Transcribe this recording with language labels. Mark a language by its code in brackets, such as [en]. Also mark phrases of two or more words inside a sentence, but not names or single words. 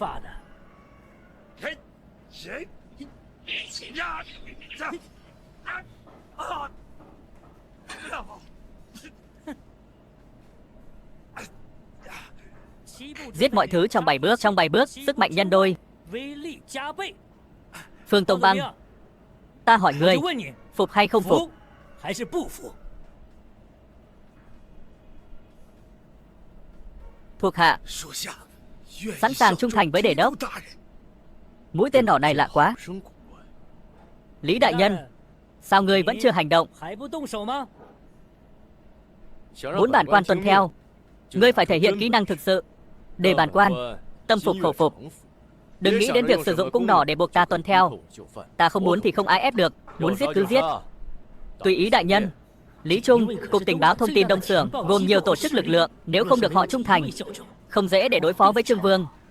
[vi] Giết mọi thứ trong 7 bước. Trong 7 bước, sức mạnh nhân đôi. Phương Tông Băng, Ta hỏi ngươi, [zh] 我就问你， [vi] phục hay không phục? [zh] 服还是不服？ [vi] Thuộc hạ sẵn sàng trung thành với đề đốc. Mũi tên đỏ này lạ quá. Lý đại nhân, sao ngươi vẫn chưa hành động? [zh] 还不动手吗？ [vi] Muốn bản quan tuân theo, ngươi phải thể hiện kỹ năng thực sự. Để bản quan tâm phục khẩu phục. Đừng nghĩ đến việc sử dụng cung nỏ để buộc ta tuân theo. Ta không muốn thì không ai ép được, muốn giết cứ giết. Tùy ý đại nhân. Lý Trung, Cục Tình báo Thông tin Đông Xưởng gồm nhiều tổ chức lực lượng, nếu không được họ trung thành, không dễ để đối phó với Trương Vương.